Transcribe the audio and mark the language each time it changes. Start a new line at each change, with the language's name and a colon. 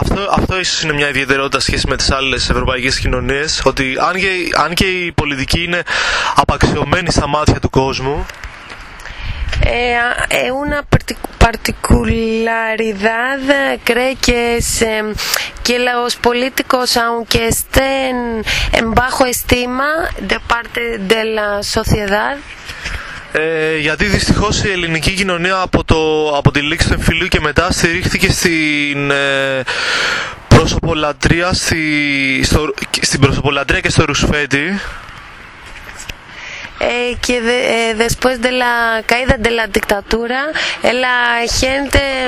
Greek: Αυτό ίσως είναι μια ιδιαιτερότητα σχέση με τις άλλες ευρωπαϊκές κοινωνίες, ότι αν και η πολιτική είναι απαξιωμένη στα μάτια του κόσμου.
Spanish: Una particularidad cree que es que los políticos, aunque estén en bajo estima de parte de la sociedad.
Greek: Γιατί δυστυχώς η ελληνική κοινωνία από τη λήξη του εμφυλίου και μετά στηρίχθηκε στην προσωπολατρεία, στην προσωπολατρεία και στο ρουσφέτη. Και
Spanish: después de la caída de la dictadura, la gente.